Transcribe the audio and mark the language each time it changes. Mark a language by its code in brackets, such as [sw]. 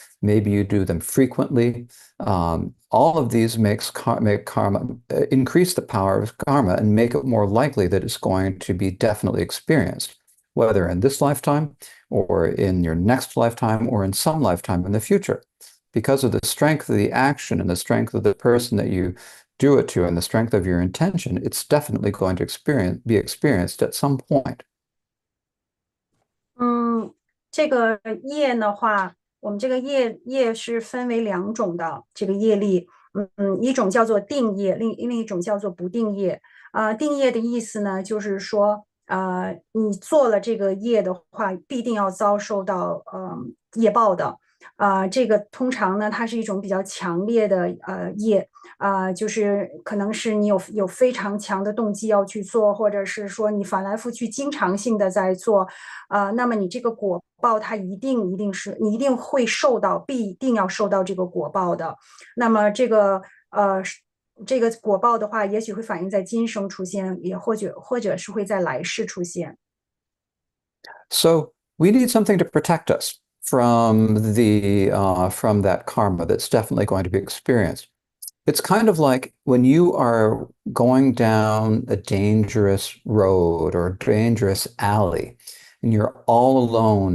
[en] Maybe you do them frequently. All of these make karma, increase the power of karma and make it more likely that it's going to be definitely experienced, whether in this lifetime or in your next lifetime or in some lifetime in the future. Because of the strength of the action and the strength of the person that you do it to and the strength of your intention, it's definitely going to be experienced at some point. [zh] 嗯，这个业的话，我们这个业是分为两种的，这个业力，一种叫做定业，另一种叫做不定业。定业的意思呢，就是说，你做了这个业的话，必定要遭受到业报的。这个通常呢，它是一种比较强烈的业，就是可能是你有非常强的动机要去做，或者是说你反来覆去经常性的在做，那么你这个果报它一定是你一定会受到，必定要受到这个果报的。那么这个果报的话，也许会反映在今生出现，也或者是会在来世出现。 [en] So we need something to protect us from that karma that's definitely going to be experienced. It's kind of like when you are going down a dangerous road or a dangerous alley and you're all alone.